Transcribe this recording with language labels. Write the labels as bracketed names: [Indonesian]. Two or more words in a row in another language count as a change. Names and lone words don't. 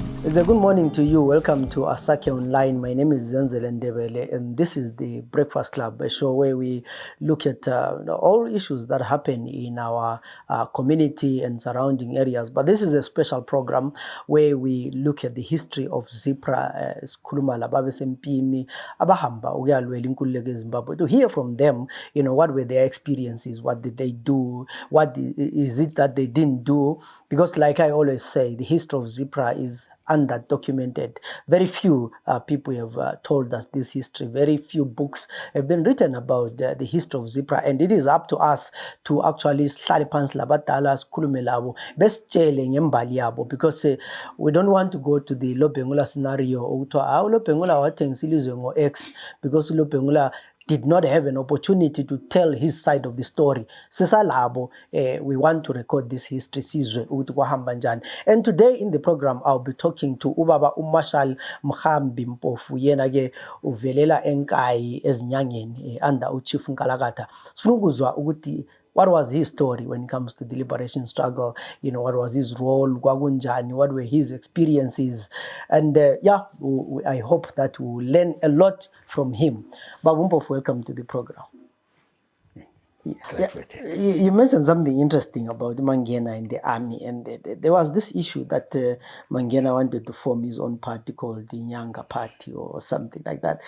[English] It's a good morning to you. Welcome to Asake Online. My name is Zenzele Ndebele, and this is the Breakfast Club, a show where we look at all issues that happen in our community and surrounding areas. But this is a special program where we look at the history of ZPRA, [North Ndebele] Sikhuluma lababe sempini, abahamba ukuyalwela inkululeko eZimbabwe. [English] To hear from them, what were their experiences? What did they do? What is it that they didn't do? Because like I always say, the history of ZPRA is underdocumented. Very few people have told us this history. Very few books have been written about the history of ZPRA, and it is up to us to actually [North Ndebele] hlale phansi labadala sikhulume labo besitshele ngembali yabo, [English] because we don't want to go to the Lobengula scenario [North Ndebele] ukuthiwa uLobengula wathengisa ilizwe ngo-X [English] because uLobengula did not have an opportunity to tell his side of the story. Sisalabo, we want to record this history [North Ndebele] sizwe ukuthi kwahamba njani. [English] And today in the program I'll be talking to [North Ndebele] ubaba Marshal Mhambi Mpofu, yena ke uvelela enkayi ezinyangeni [English] under uChief Nkalakatha. [North Ndebele] Sifuna ukuzwa ukuthi [English] what was his story when it comes to the liberation struggle? What was his role? Kwakunjani? What were his experiences? And I hope that we will learn a lot from him. Baba Mpofu, welcome to the program. You mentioned something interesting about Mangena in the army, and there was this issue that Mangena wanted to form his own party called the Nyanga Party or something like that.